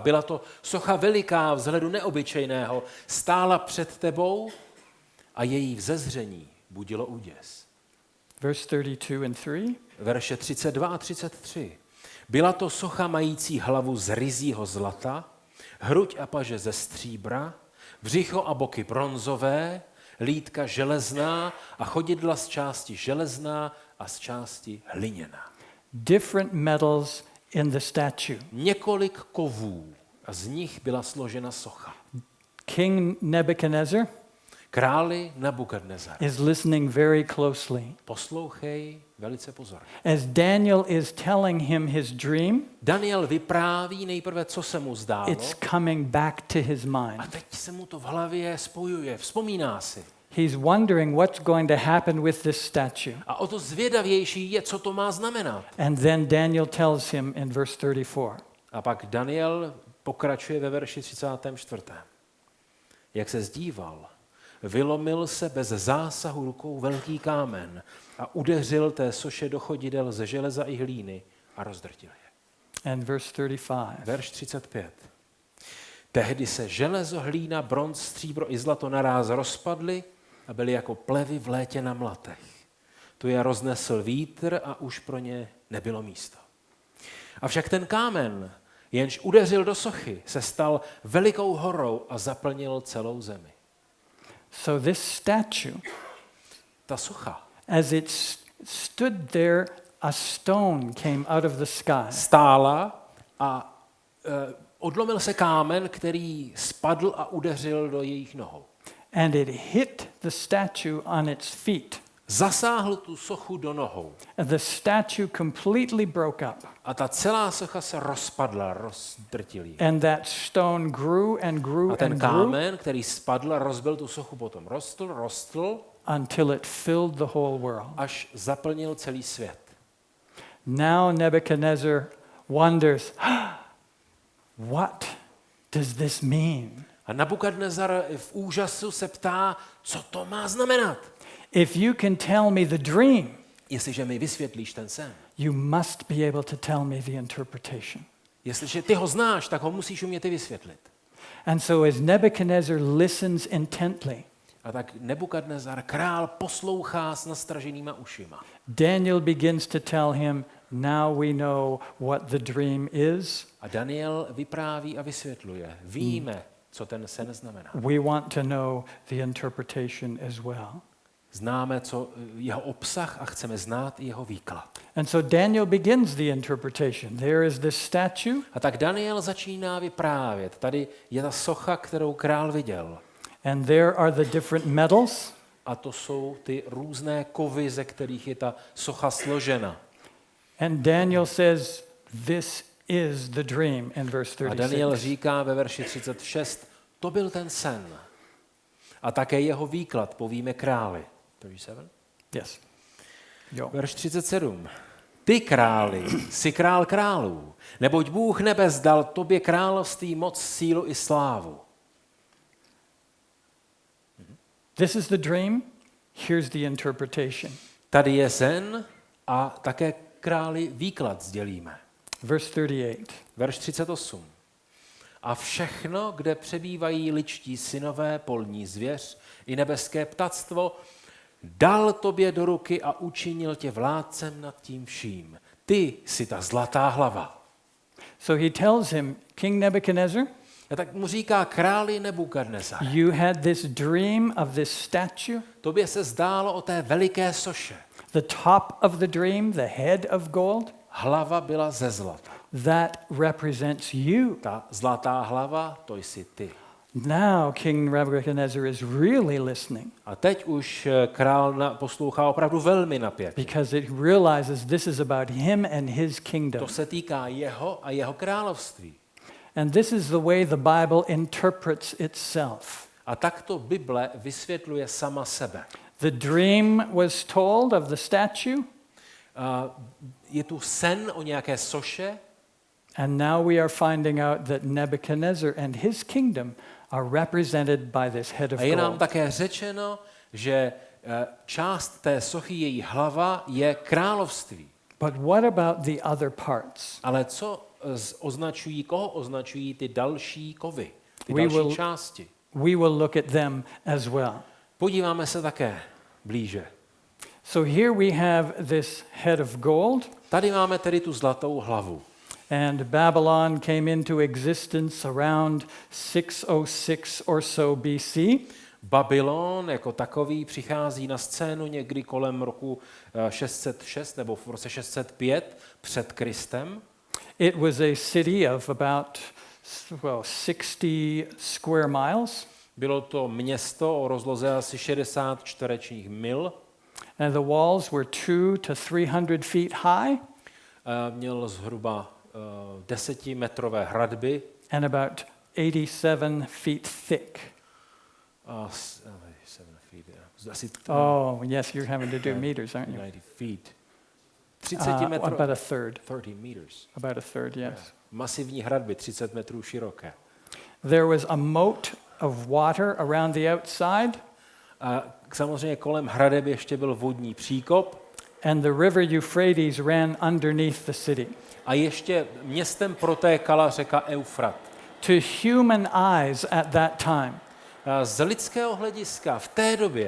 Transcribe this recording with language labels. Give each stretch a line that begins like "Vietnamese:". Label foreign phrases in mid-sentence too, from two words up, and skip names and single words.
Czech: Byla to socha veliká, vzhledu neobyčejného. Stála před tebou a její vzezření budilo úděs.
English: Verse 32 and 3.
Czech: Verše 32 a 33. Byla to socha mající hlavu z ryzího zlata, hruď a paže ze stříbra, břicho a boky bronzové, lítka železná a chodidla z části železná a z části hliněná.
English: Different metals in the statue.
Czech: Několik kovů a z nich byla složena socha.
English: King Nebuchadnezzar
Czech: Králi Nebukadnezar.
English: is listening very closely.
Czech: Poslouchej velice pozorně.
English: As Daniel is telling him his dream,
Czech: Daniel vypráví nejprve, co se mu zdálo,
English: it's coming back to his
Czech: a
English: mind.
Czech: teď se mu to v hlavě spojuje, vzpomíná si.
English: He's wondering what's going to happen with this statue.
Czech: A o to zvědavější je, co to má znamenat.
English: And then Daniel tells him in verse 34.
Czech: A pak Daniel pokračuje ve verši 34. Jak se zdíval, vylomil se bez zásahu rukou velký kámen a udeřil té soše do chodidel ze železa i hlíny a rozdrtil je.
English: And verse 35.
Czech: Verš 35. Tehdy se železo, hlína, bronz, stříbro i zlato naráz rozpadly a byly jako plevy v létě na mlatech. Tu je roznesl vítr a už pro ně nebylo místo. Avšak ten kámen, jenž udeřil do sochy, se stal velikou horou a zaplnil celou zemi.
English: So this statue,
Czech: Ta socha
English: as it stood there, a stone came out of the sky.
Czech: stála a odlomil se kámen, který spadl a udeřil do jejich nohou.
English: And it hit the statue on its feet.
Czech: Zasáhl tu sochu do nohou.
English: And the statue completely broke up.
Czech: A ta celá socha se rozpadla, rozdrtil ji.
English: And that stone grew and grew
Czech: A ten
English: and grew
Czech: kámen, který spadl a rozbil tu sochu, potom rostl,
English: until it filled the whole world.
Czech: až zaplnil celý svět.
English: Now Nebuchadnezzar wonders, what does this mean?
Czech: A Nabukadnezar v úžasu se ptá, co to má znamenat.
English: If you can tell me the dream,
Czech: Jestliže mi vysvětlíš ten sen.
English: you must be able to tell me the interpretation.
Czech: Jestliže ty ho znáš, tak ho musíš umět i vysvětlit.
English: And so as Nebuchadnezzar listens intently,
Czech: A tak Nebukadnezar, král, poslouchá s nastraženýma ušima.
English: Daniel begins to tell him, now we know what the dream is.
Czech: A Daniel vypráví a vysvětluje. Víme, co ten sen znamená.
English: We want to know the interpretation as well.
Czech: Známe jeho obsah a chceme znát i jeho výklad.
English: And so Daniel begins the interpretation. There is this statue.
Czech: A tak Daniel začíná vyprávět. Tady je ta socha, kterou král viděl.
English: And there are the different metals.
Czech: A to jsou ty různé kovy, ze kterých je ta socha složena.
English: And Daniel says, this is the dream in verse
Czech: A Daniel
English: 36.
Czech: říká ve verši 36, to byl ten sen. A také jeho výklad povíme králi. 37?
English: Yes. Jo.
Czech: Verš 37. Ty králi, jsi král králů, neboť Bůh nebes dal tobě království, moc, sílu i slávu.
English: This is the dream. Here's the interpretation.
Czech: Tady je sen a také králi výklad sdělíme.
English: Verse 38.
Czech: Verš 38. A všechno, kde přebývají ličtí synové, polní zvěř i nebeské ptactvo, dal tobě do ruky a učinil tě vládcem nad tím vším. Ty jsi ta zlatá hlava.
English: So he tells him, King Nebuchadnezzar,
Czech: A tak mu říká králi Nebukadnezar.
English: you had this dream of this statue.
Czech: Tobě se zdálo o té veliké soše.
English: The top of the dream, the head of gold,
Czech: Hlava byla ze zlata.
English: that represents you.
Czech: Ta zlatá hlava, to jsi ty.
English: Now King Nebuchadnezzar is really listening
Czech: A teď už král poslouchá opravdu velmi napětě.
English: because it realizes this is about him and his kingdom.
Czech: To se týká jeho a jeho království.
English: And this is the way the Bible interprets itself.
Czech: A takto Bible vysvětluje sama sebe.
English: The dream was told of the statue,
Czech: Je tu sen o nějaké soše
English: and now we are finding out that Nebuchadnezzar and his kingdom are represented by this head of
Czech: a je nám
English: gold.
Czech: také řečeno, že část té sochy, její hlava, je království.
English: But what about the other parts?
Czech: Ale koho označují ty další kovy, ty
English: We
Czech: další
English: will-
Czech: části?
English: We will look at them as well.
Czech: Podíváme se také blíže.
English: So here we have this head of gold,
Czech: Tady máme tedy tu zlatou hlavu.
English: and Babylon came into existence around 606 or so BC.
Czech: Babylon jako takový přichází na scénu někdy kolem roku 606 nebo v roce 605 před Kristem.
English: It was a city of about 60 square miles,
Czech: Bylo to město o rozloze asi 60 čtverečních mil.
English: and the walls were 200 to 300 feet high
Czech: Měl zhruba 10metrové hradby.
English: and about 87 feet thick.
Czech: 7 feet, asi
English: Oh, yes, you're having to do meters, aren't you?
Czech: 90 feet. 30 metrů.
English: About a third. 30 meters. About a third, yes.
Czech: Masivní hradby, 30 metrů široké.
English: There was a moat of water around the outside,
Czech: A samozřejmě kolem hradeb ještě byl vodní příkop
English: and the river Euphrates ran underneath the city.
Czech: a ještě městem protékala řeka Eufrat.
English: To human eyes at that time,
Czech: A z lidského hlediska v té době